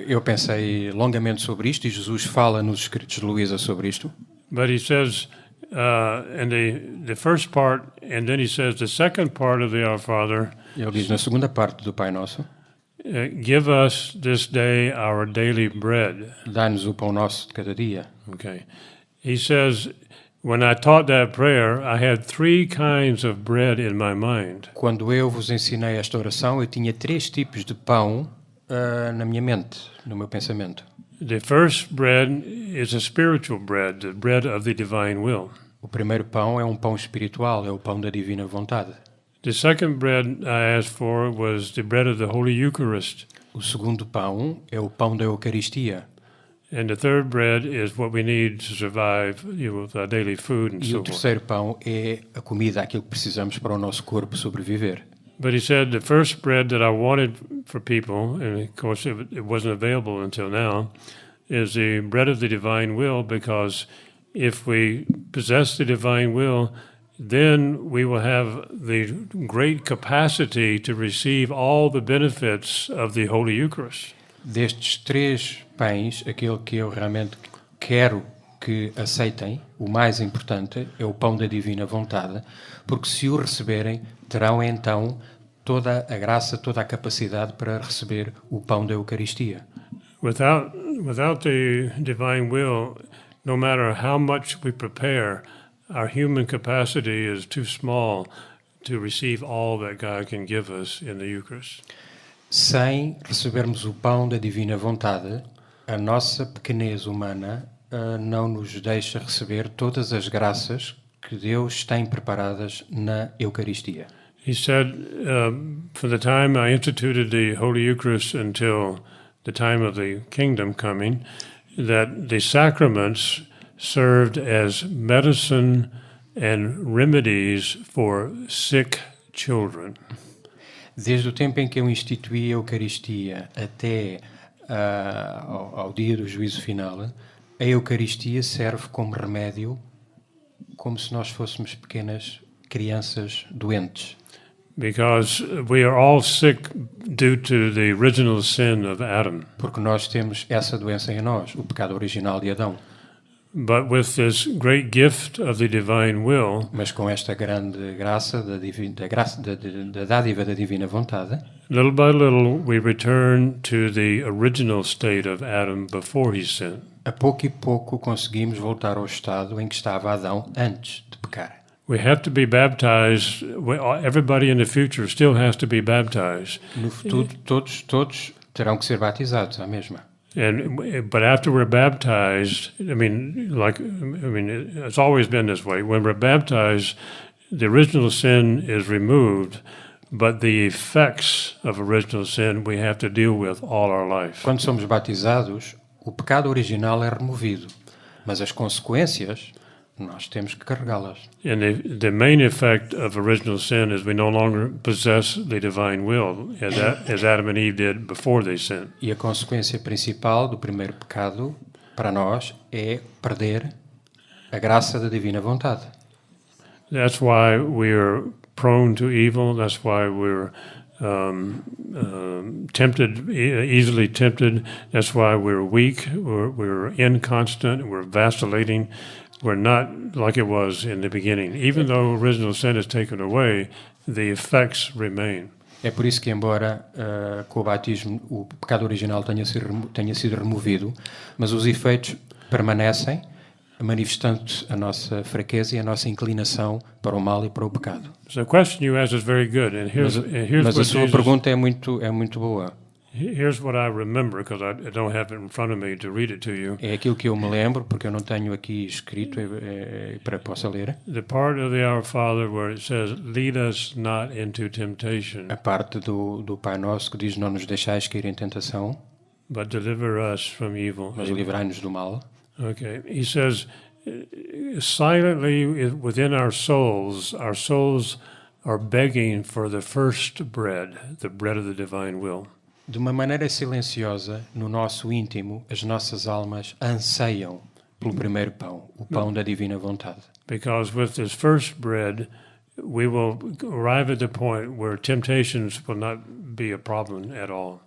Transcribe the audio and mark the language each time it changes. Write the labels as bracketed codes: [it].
[pt] Eu pensei longamente sobre isto e Jesus fala nos escritos de Luísa sobre isto. [en] But he says in the first part, and then he says the second part of the Our Father, [pt] Ele diz na segunda parte do Pai Nosso, [en] give us this day our daily bread. [pt] dá-nos o pão nosso de cada dia. [en] Okay. He says, when I taught that prayer, I had 3 kinds of bread in my mind. [pt] Quando eu vos ensinei esta oração, eu tinha 3 tipos de pão na minha mente, no meu pensamento. [en] The first bread is a spiritual bread, the bread of the divine will. [pt] O primeiro pão é um pão espiritual, é o pão da divina vontade. [en] The second bread I asked for was the bread of the Holy Eucharist. [pt] O segundo pão é o pão da Eucaristia. [en] And the third bread is what we need to survive, with our daily food and [pt] E [en] so [pt] o [en] forth. [pt] terceiro pão é a comida, aquilo que precisamos para o nosso corpo sobreviver. [en] But he said the first bread that I wanted for people, and of course it wasn't available until now, is the bread of the divine will, because if we possess the divine will, then we will have the great capacity to receive all the benefits of the Holy Eucharist. [pt] Destes 3 pães, aquele que eu realmente quero que aceitem, o mais importante é o pão da divina vontade, porque se o receberem, terão então toda a graça, toda a capacidade para receber o pão da Eucaristia. [en] Without the divine will, no matter how much we prepare, our human capacity is too small to receive all that God can give us in the Eucharist. [pt] Sem recebermos o pão da divina vontade, a nossa pequenez humana não nos deixa receber todas as graças que Deus tem preparadas na Eucaristia. [en] He said, from the time I instituted the Holy Eucharist until the time of the kingdom coming, that the sacraments served as medicine and remedies for sick children. [pt] Desde o tempo em que eu instituí a Eucaristia até ao dia do juízo final, a Eucaristia serve como remédio, como se nós fôssemos pequenas crianças doentes. [en] Because we are all sick due to the original sin of Adam. [pt] Porque nós temos essa doença em nós, o pecado original de Adão. [en] But with this great gift of the divine will, [pt] Mas com esta grande graça da dádiva da divina vontade, [en] little by little we return to the original state of Adam before he sinned. [pt] a pouco e pouco conseguimos voltar ao estado em que estava Adão antes de pecar. [en] We have to be baptized. Everybody in the future still has to be baptized. [pt] No futuro, todos terão que ser batizados, à mesma. [en] But after we're baptized, it's always been this way. When we're baptized, the original sin is removed, but the effects of original sin we have to deal with all our life. [pt] Quando somos batizados, o pecado original é removido, mas as consequências nós temos que carregá-las. [en] And the main effect of original sin is we no longer possess the divine will, as Adam and Eve did before they sinned. [pt] E a consequência principal do primeiro pecado para nós é perder a graça da divina vontade. [en] That's why we're prone to evil. That's why we're tempted, easily tempted. That's why we're weak. We're inconstant. We're vacillating. We're not like it was in the beginning. Even though original sin is taken away, the effects remain. [pt] É por isso que, embora com o batismo o pecado original tenha sido removido, mas os efeitos permanecem, manifestando a nossa fraqueza e a nossa inclinação para o mal e para o pecado. [en] So the question you asked is very good, and here's [pt] Mas [en] what [pt] a sua [en] Jesus, [pt] pergunta é muito boa. [en] here's what I remember, because I don't have it in front of me to read it to you. [pt] É aquilo que eu me lembro, porque eu não tenho aqui escrito para que possa ler. [en] The part of the Our Father where it says, "Lead us not into temptation, [pt] A parte do Pai Nosso que diz: não nos deixais cair em tentação, [en] but deliver us from evil." [pt] mas livrai-nos do mal. [en] Okay, he says, silently within our souls are begging for the first bread, the bread of the divine will. [pt] De uma maneira silenciosa, no nosso íntimo, as nossas almas anseiam pelo primeiro pão, o pão da divina vontade. [en] Because with this first bread, we will arrive at the point where temptations will not be a problem at all.